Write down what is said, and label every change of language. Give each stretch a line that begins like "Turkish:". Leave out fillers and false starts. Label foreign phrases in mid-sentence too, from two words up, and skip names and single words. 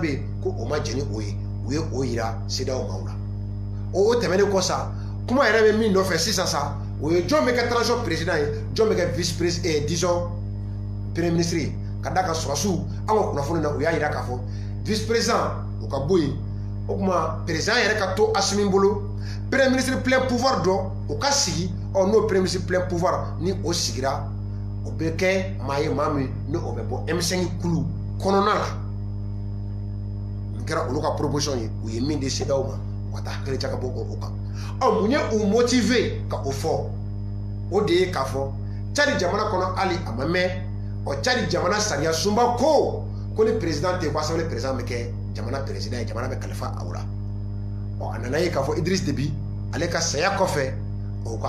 Bambara: yen ko o ma jɛn ni o ye u ye o yira CEDEAO maaw la o tɛmɛnen kɔ sa kuma yɛrɛ bɛ min nɔfɛ sisan sa o ye jɔn bɛ kɛ
French: transition président
Bambara: ye jɔn bɛ kɛ
French: vice président disons premier ministre
Bambara: ye ka d'a kan sɔrɔsiw an ka kunnafoni na u y'a yira k'a fɔ
French: vice président
Bambara: o ka bɔ yen o kuma président yɛrɛ ka to Assimi bolo
French: premier ministre plein pouvoir
Bambara: dɔ o ka sigi n'o
French: premier ministre plein pouvoir
Bambara: ni o sigira o bɛ kɛ maa ye maa min ni o bɛ bɔ M5 kulu kɔnɔna la nin kɛra olu ka proposition ye u ye min di CEDEAO ma u ka taa hakili ca ka bɔ o kan mun ye u motiver ka o fɔ o de ye k'a fɔ Tchad jamana kɔnɔ hali a ma mɛn Tchad jamana sariya sunba ko ni président tɛ ko
French: assemblée président
Bambara: bɛ kɛ jamana président ye jamana bɛ kalifa aw la a nana ye k'a fɔ Idriss Déby ale ka saya kɔfɛ o ka